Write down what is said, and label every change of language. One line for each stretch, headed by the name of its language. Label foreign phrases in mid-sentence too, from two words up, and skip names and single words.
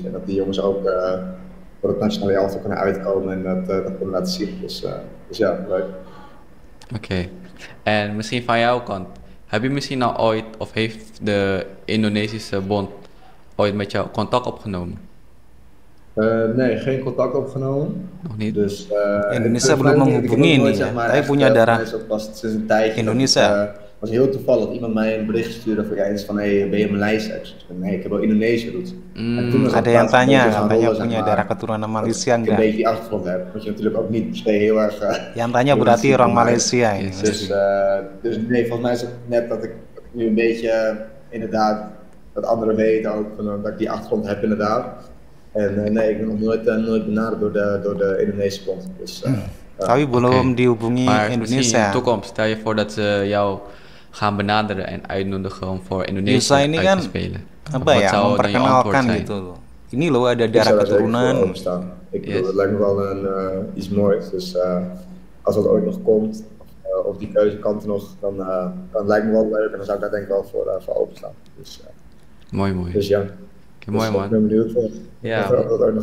Dutch: En dat die jongens ook voor het nationale elftal kunnen uitkomen en dat kunnen laten zien. Dus ja, leuk. Oké. En misschien van jouw kant, heb je misschien al ooit, of heeft de Indonesische bond ooit met jou contact opgenomen? Nee, geen contact opgenomen. Nog niet? Dus,
Indonesian: Indonesia belum menghubungi ini ya, tapi punya darah
Dutch: Pas sinds een tijdje.
Indonesian: Indonesia.
Dutch: Het was heel toevallig dat iemand mij een bericht stuurde van eens van hey, ben je Maleisisch? Ik zei, nee, ik heb wel Indonesië roots. En toen was
Indonesian: Ada
Dutch: dat
Indonesian: yang
Dutch: laatst een beetje
Indonesian: tanya
Dutch: gaan
Indonesian: katanya
Dutch: rollen,
Indonesian: punya
Dutch: zeg maar,
Indonesian: darah keturunan Malaysia
Dutch: dat ik een
Indonesian: enggak?
Dutch: beetje die achtergrond heb, wat je natuurlijk ook niet per se heel erg...
Indonesian: Yang tanya berarti orang Malaysia ini.
Dutch: Dus nee, volgens mij is het net dat ik nu een beetje inderdaad dat anderen weten ook van, dat ik die achtergrond heb inderdaad. En nee, ik ben nog nooit benaderd door de Indonesische bond. Dus,
Indonesian: Tapi belum dihubungi
Dutch: Maar misschien in
Indonesian: Indonesia.
Dutch: de toekomst, stel je voor dat ze jou gaan benaderen en uitnodigen om voor Indonesië
Indonesian: Yusa ini
Dutch: uit
Indonesian: kan
Dutch: te spelen.
Indonesian: apa
Dutch: Wat
Indonesian: ya,
Dutch: zou dan je antwoord
Indonesian: memperkenalkan
Dutch: zijn?
Indonesian: gitu loh. Ini loh ada
Dutch: ik
Indonesian: darah
Dutch: zou daar zeker voor
Indonesian: keturunan.
Dutch: openstaan. Ik bedoel, Yes. het lijkt me wel iets moois. Dus als dat ooit nog komt, of die keuze kan er nog, dan lijkt me wel leuk en dan zou ik daar denk ik wel voor openstaan. Mooi. Dus ja. Oké, mooi Ik man. ben benieuwd voor. Ja. Of dat ooit nog.